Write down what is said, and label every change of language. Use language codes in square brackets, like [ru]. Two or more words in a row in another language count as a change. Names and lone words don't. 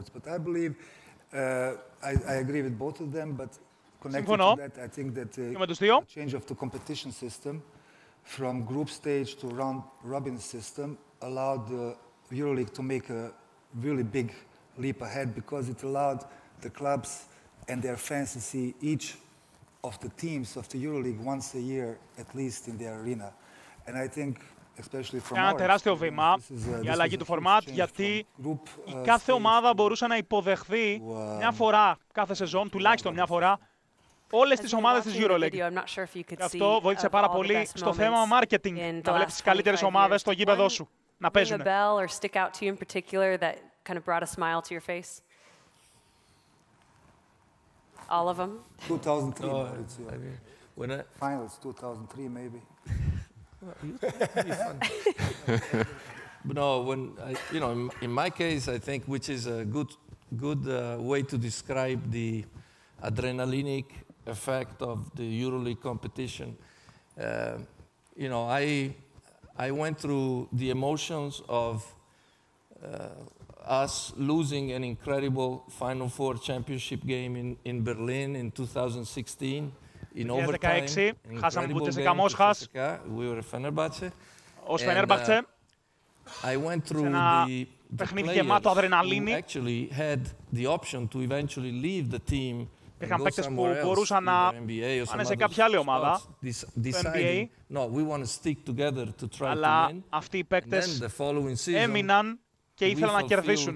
[en] But I believe, I agree with both of them, but connected to that, I think that the change of the competition system from group stage to round-robin system allowed the EuroLeague to make a really big leap ahead, because it allowed the clubs and their fans to see each of the teams of the EuroLeague once a year, at least in their arena. And I think, especially from [el] ένα τεράστιο βήμα η αλλαγή του format, γιατί η κάθε ομάδα μπορούσε να υποδεχθεί μια φορά κάθε σεζόν, τουλάχιστον μια φορά, όλες τις ομάδες της EuroLeague. Και αυτό βοήθησε πάρα πολύ στο θέμα marketing, να βλέπεις τις καλύτερες ομάδες στο γήπεδο σου να παίζουν. [en] Kind of brought a smile to your face? All of them? 2003. When finals 2003 maybe. No, when in my case, I think, which is a good way to describe the adrenalinic effect of the EuroLeague competition. I went through the emotions of us losing an incredible Final Four championship game in Berlin in 2016, in overtime. [el] Χάσαμε την Τσεσικά Μόσχας. Ως Φενέρμπαχτσε. Σε ένα παιχνίδι γεμάτο αδρεναλίνη. Υπήρχαν παίκτες που μπορούσαν να πάνε σε κάποια άλλη ομάδα, το NBA, αλλά αυτοί οι παίκτες έμειναν και ήθελαν να κερδίσουν.